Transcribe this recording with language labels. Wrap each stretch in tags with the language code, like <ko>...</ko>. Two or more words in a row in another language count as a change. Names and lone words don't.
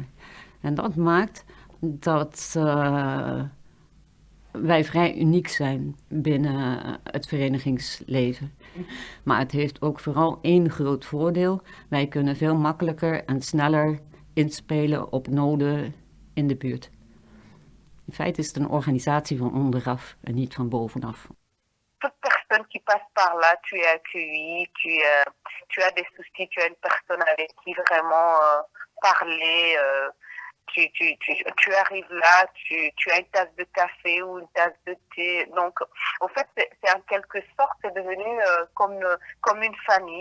<nl>En dat maakt dat wij vrij uniek zijn binnen het verenigingsleven. Maar het heeft ook vooral één groot voordeel. Wij kunnen veel makkelijker en sneller inspelen op noden in de buurt. In feite is het een organisatie van onderaf en niet van bovenaf.</nl> <fr>Toute personne qui passe par là, tu es accueilli, tu as des soucis, tu as une personne avec qui vraiment parler, Tu arrives là, tu as une tasse de café ou une tasse de thé. Donc, en fait, c'est en quelque sorte, c'est devenu comme une famille.</fr>